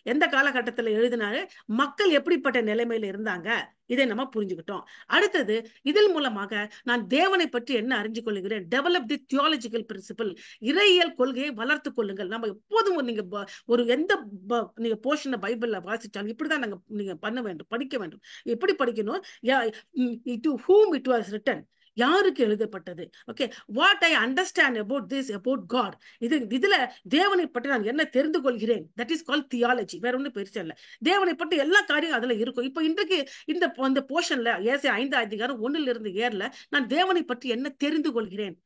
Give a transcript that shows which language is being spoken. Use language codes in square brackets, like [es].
[ta] எந்த காலகட்டத்தில் எழுதினாரு, மக்கள் எப்படிப்பட்ட நிலைமையில இருந்தாங்க, இதை நம்ம புரிஞ்சுக்கிட்டோம். அடுத்தது, இதில் மூலமாக நான் தேவனை பற்றி என்ன அறிஞ்சு கொள்கிறேன்? [en] Develop the theological principle. [ta] இறையியல் கொள்கையை வளர்த்து கொள்ளுங்கள். நம்ம எப்போதும் நீங்க ஒரு எந்த நீங்க போர்ஷனை பைபிள்ல வாசிச்சாலும் இப்படிதான் நீங்க பண்ண வேண்டும், படிக்க வேண்டும். எப்படி படிக்கணும்? [en] to whom it was written, [ta] யாருக்கு எழுதப்பட்டது? [en] Okay, what I understand about this, about God. [ta] இதுல தேவனை பற்றி நான் என்ன தெரிந்து கொள்கிறேன், [en] That is called theology. [ta] வேற ஒன்றும் பெருசா இல்ல. தேவனை பற்றி எல்லா காரியம் அதுல இருக்கும். இப்ப இன்றைக்கு இந்த போர்ஷன்ல ஏசாயா 5 அதிகாரம் 1 நான் தேவனை பற்றி என்ன தெரிந்து கொள்கிறேன்.